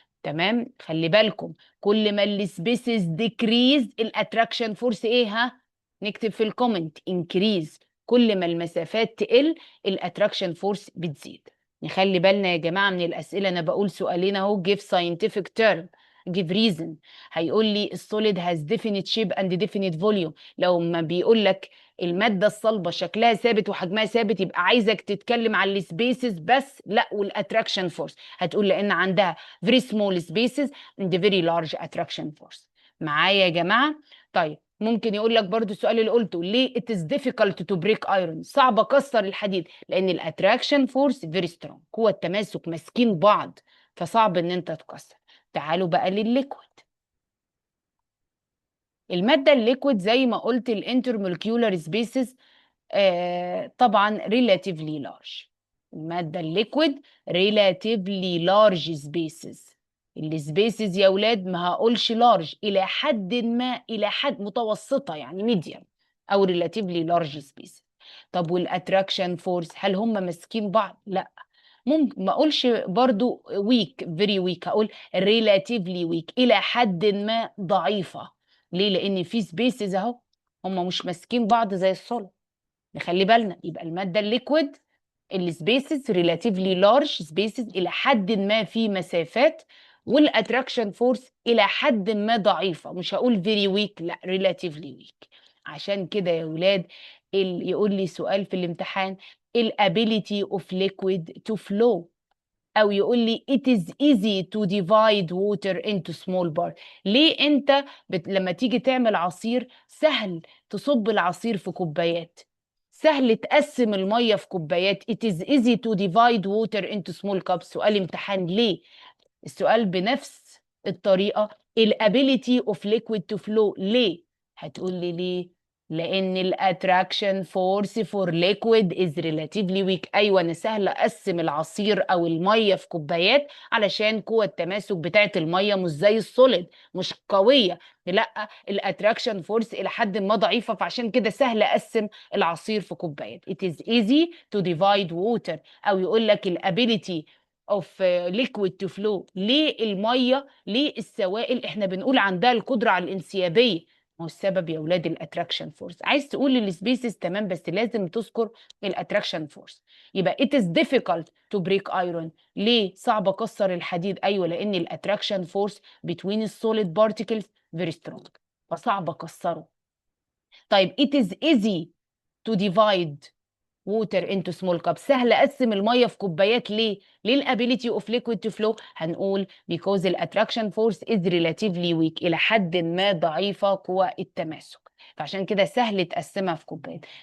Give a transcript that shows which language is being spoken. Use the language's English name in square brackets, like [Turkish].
[Arabic] تمام، خلي بالكم، كل ما السبيسز ديكريز الاتراكشن فورس ايه؟ ها، نكتب في الكومنت انكريز. كل ما المسافات تقل الاتراكشن فورس بتزيد. نخلي بالنا يا جماعه من الاسئله، انا بقول سؤالين اهو: [English] give scientific term، give reason. [Arabic] هيقول لي [English] السوليد has definite shape and definite volume. [Arabic] لو ما بيقول لك الماده الصلبه شكلها ثابت وحجمها ثابت، يبقى عايزك تتكلم على السبيسز بس، لا والاتراكشن فورس. هتقول لان عندها [English] very small spaces and very large attraction force. [Arabic] معايا يا جماعه؟ طيب ممكن يقول لك برضو السؤال اللي قلته: ليه [English] it is difficult to break iron؟ [Arabic] صعب اكسر الحديد، لان الاتراكشن فورس [English] very strong، [Arabic] قوة التماسك ماسكين بعض، فصعب ان انت تكسر. تعالوا بقى للليكويد. المادة الليكويد زي ما قلت الانترمولكيولار سبيسز طبعا [English] relatively large. [Arabic] المادة [English] الليكويد relatively large spaces. [Arabic] السبيسز يا ولاد ما هقولش لارج، الى حد ما، الى حد متوسطة يعني ميديم، او [English] relatively large spaces. [Arabic] طب والاتراكشن فورس هل هم ماسكين بعض؟ لا. ممكن ما اقولش برضو [English] weak very weak، [Arabic] هقول [English] relatively weak، [Arabic] الى حد ما ضعيفة. ليه؟ لان في سبيسز اهو هم مش ماسكين بعض زي الصلب. نخلي بالنا، يبقى المادة الليكويد السبيسز ريلاتيفلي لارج سبيسز، الى حد ما في مسافات، والاتراكشن فورس الى حد ما ضعيفة. مش هقول [English] Very weak, لا relatively weak. [Arabic] عشان كده يا ولاد يقول لي سؤال في الامتحان: [English] الابيليتي of liquid to flow, [Arabic] او يقول لي [English] it is easy to divide water into small parts. [Arabic] ليه انت لما تيجي تعمل عصير سهل تصب العصير في كوبايات، سهل تقسم المية في كوبايات. [English] it is easy to divide water into small cups. [Arabic] سؤال امتحان. ليه؟ السؤال بنفس الطريقة: [English] الابيليتي اوف liquid to flow. [Arabic] ليه؟ هتقول لي ليه؟ لان [English] الاتراكشن force for liquid is relatively weak. [Arabic] ايوه انا سهل اقسم العصير او الميه في كوبايات، علشان قوه التماسك بتاعه الميه مش زي السوليد، مش قويه. لا، الاتراكشن فورس الى حد ما ضعيفه، فعشان كده سهل اقسم العصير في كوبايات. [English] it is easy to divide water. [Arabic] او يقول لك [English] الابيليتي of liquid to flow. [Arabic] ليه الميه، ليه السوائل احنا بنقول عندها القدره على الانسيابيه؟ ما هو السبب يا اولاد الاتراكشن فورس. عايز تقول السبيسز تمام، بس لازم تذكر الاتراكشن فورس. يبقى [English] it is difficult to break iron. [Arabic] ليه صعب اكسر الحديد؟ ايوه لان الاتراكشن فورس [English] between السوليد particles very strong، [Arabic] فصعب اكسره. طيب [English] it is easy to divide water into small cup, [Arabic] سهل اقسم الميه في كوبايات. ليه؟ ليه الابيليتي اوف ليكويد تو فلو؟ هنقول [English] because الاتراكشن force is relatively weak, [Arabic] الى حد ما ضعيفه قوى التماسك، فعشان كده سهل تقسمها في كوبايات.